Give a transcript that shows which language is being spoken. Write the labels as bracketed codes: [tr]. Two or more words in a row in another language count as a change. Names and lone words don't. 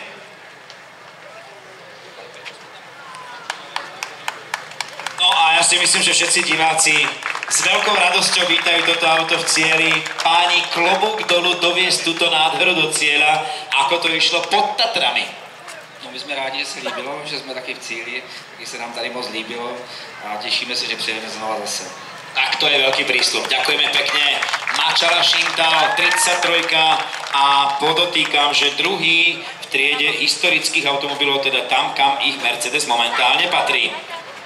[sk] No a ja si myslím, že všetci diváci s veľkou radosťou vítajú toto auto v cieli. Páni, klobúk dolu doviesť túto nádheru do cieľa, ako to išlo pod Tatrami. [cs] No my jsme rádi, že se líbilo, že jsme taky v cíli, taky se nám tady moc líbilo a těšíme se, že přijedeme znova zase. [sk] Tak to je veľký prísľub. Ďakujeme pekne. Máčala Šintal, 33 a podotýkam, že druhý v triede historických automobilov, teda tam, kam ich Mercedes momentálne patrí.